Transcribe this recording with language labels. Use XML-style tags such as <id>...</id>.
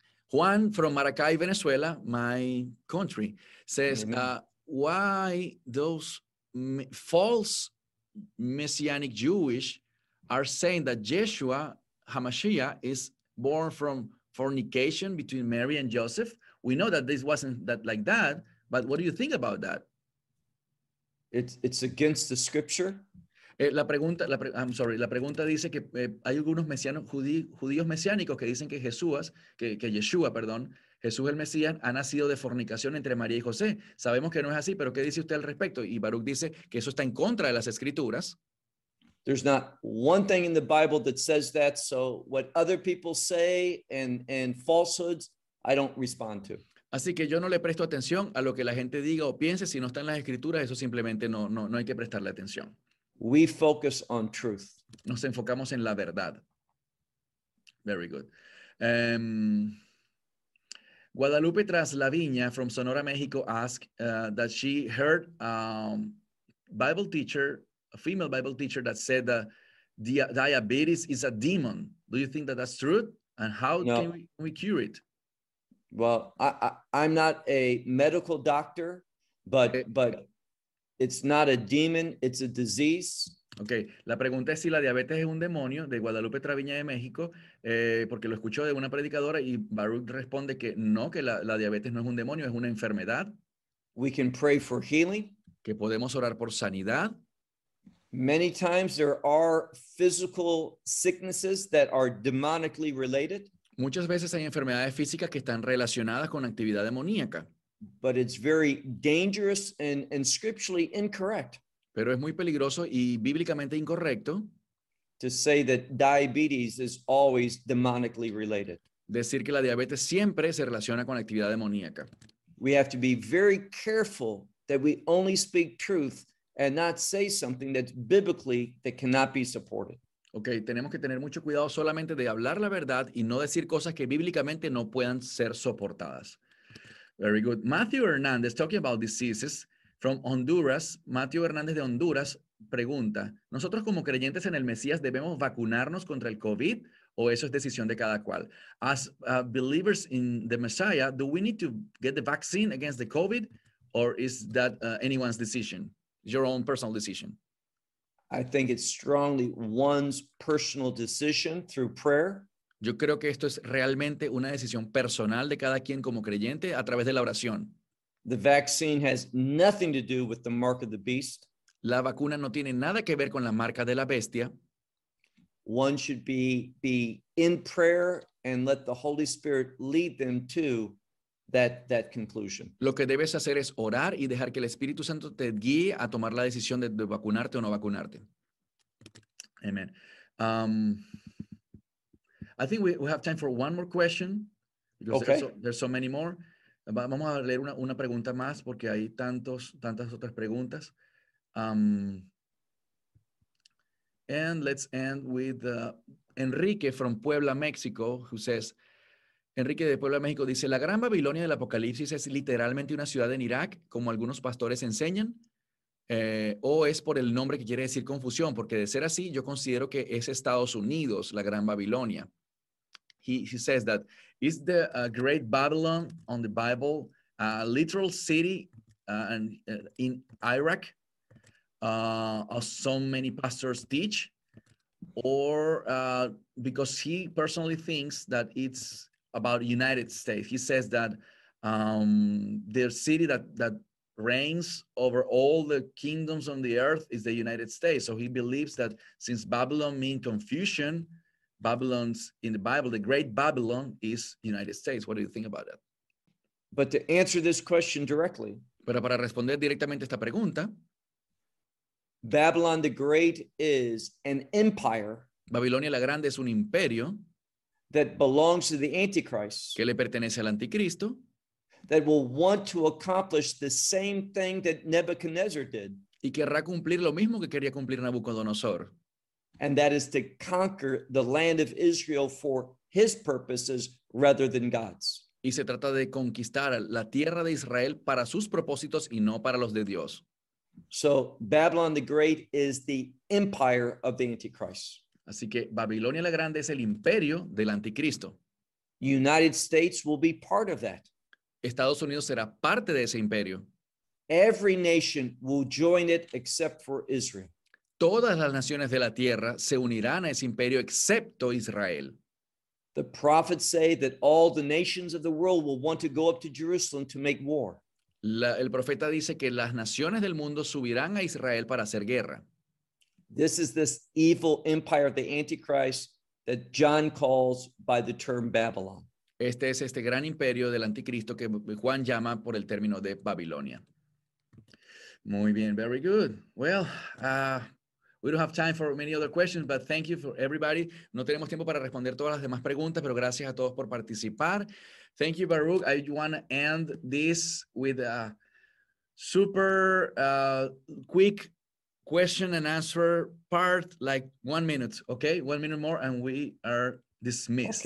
<en>Juan from Maracay, Venezuela, my country, says, why those false messianic Jewish are saying that Yeshua HaMashiach is born from fornication between Mary and Joseph? We know that this wasn't that like that, but what do you think about that? It's against the scripture.</en> <es>La pregunta dice que hay algunos mesianos judíos mesiánicos que dicen que Jesús el Mesías ha nacido de fornicación entre María y José. Sabemos que no es así, pero ¿qué dice usted al respecto? Y Baruch dice que eso está en contra de las escrituras.</es> <en>There's not one thing in the Bible that says that, so what other people say and falsehoods, I don't respond to.</en> <es>Así que yo no le presto atención a lo que la gente diga o piense. Si no está en las escrituras, eso simplemente no hay que prestarle atención.</es> <en>We focus on truth.</en> <es>Nos enfocamos en la verdad.</es> <en>Very good. Guadalupe Traslaviña from Sonora, Mexico asked that she heard Bible teacher, a female Bible teacher that said that diabetes is a demon. Do you think that that's true? And how No. can we cure it? Well, I'm not a medical doctor, but okay. But it's not a demon, it's a disease.</en> <es>Okay, la pregunta es si la diabetes es un demonio de Guadalupe Traviña de México, porque lo escuchó de una predicadora y Baruch responde que no, que la diabetes no es un demonio, es una enfermedad.</es> <en>We can pray for healing.</en> <es>Que podemos orar por sanidad.</es> <en>Many times there are physical sicknesses that are demonically related.</en> <es>Muchas veces hay enfermedades físicas que están relacionadas con actividad demoníaca.</es> <en>But it's very dangerous and scripturally incorrect.</en> <es>Pero es muy peligroso y bíblicamente incorrecto</es> <en>to say that diabetes is always demonically related.</en> <es>Decir que la diabetes siempre se relaciona con la actividad demoníaca.</es> <en>We have to be very careful that we only speak truth and not say something that's biblically that cannot be supported.</en> <es>Okay, tenemos que tener mucho cuidado solamente de hablar la verdad y no decir cosas que bíblicamente no puedan ser soportadas.</es> <en>Very good. Matthew Hernandez, talking about diseases, from Honduras.</en> <es>Matthew Hernandez de Honduras pregunta, ¿nosotros como creyentes en el Mesías debemos vacunarnos contra el COVID o eso es decisión de cada cual?</es> <en>As believers in the Messiah, do we need to get the vaccine against the COVID or is that anyone's decision, your own personal decision? I think it's strongly one's personal decision through prayer.</en> <es>Yo creo que esto es realmente una decisión personal de cada quien como creyente a través de la oración.</es> <en>The vaccine has nothing to do with the mark of the beast.</en> <es>La vacuna no tiene nada que ver con la marca de la bestia.</es> <en>One should be in prayer and let the Holy Spirit lead them to that conclusion.</en> <es>Lo que debes hacer es orar y dejar que el Espíritu Santo te guíe a tomar la decisión de vacunarte o no vacunarte.</es> <en>Amen. I think we have time for one more question. Okay. There's so many more.</en> <es>Vamos a leer una pregunta más porque hay tantas otras preguntas.</es> <en>And let's end with Enrique from Puebla, Mexico, who says,</en> <es>Enrique de Puebla, México, dice, ¿la gran Babilonia del Apocalipsis es literalmente una ciudad en Irak, como algunos pastores enseñan? ¿O es por el nombre que quiere decir confusión? Porque de ser así, yo considero que es Estados Unidos, la gran Babilonia.</es> <en>He says that, is the Great Babylon on the Bible a literal city in Iraq, as so many pastors teach? Or because he personally thinks that it's about United States. He says that the city that reigns over all the kingdoms on the earth is the United States. So he believes that since Babylon means confusion, Babylon's in the Bible, the Great Babylon is United States. What do you think about that? But to answer this question directly,</en> <es>pero para responder directamente esta pregunta,</es> <en>Babylon the Great is an empire,</en> <es>Babilonia la Grande es un imperio,</es> <en>that belongs to the Antichrist,</en> <es>que le pertenece al Anticristo,</es> <en>that will want to accomplish the same thing that Nebuchadnezzar did,</en> <es>y querrá cumplir lo mismo que quería cumplir Nabucodonosor.</es> <en>And that is to conquer the land of Israel for his purposes rather than God's.</en> <es>Y se trata de conquistar la tierra de Israel para sus propósitos y no para los de Dios.</es> <en>So Babylon the Great is the empire of the Antichrist.</en> <es>Así que Babilonia la Grande es el imperio del Anticristo.</es> <en>United States will be part of that.</en> <es>Estados Unidos será parte de ese imperio.</es> <en>Every nation will join it except for Israel.</en> <es>Todas las naciones de la tierra se unirán a ese imperio excepto Israel.</es> <en>The prophets say that all the nations of the world will want to go up to Jerusalem to make war.</en> <es>El profeta dice que las naciones del mundo subirán a Israel para hacer guerra.</es> <en>This is this evil empire of the Antichrist that John calls by the term Babylon.</en> <es>Este es este gran imperio del anticristo que Juan llama por el término de Babilonia. Muy bien,</es> <en>very good. Well, we don't have time for many other questions, but thank you for everybody.</en> <es>No tenemos tiempo para responder todas las demás preguntas, pero gracias a todos por participar.</es> <en>Thank you, Baruch. I want to end this with a super quick question and answer part, like 1 minute, okay? 1 minute more and we are dismissed.</en>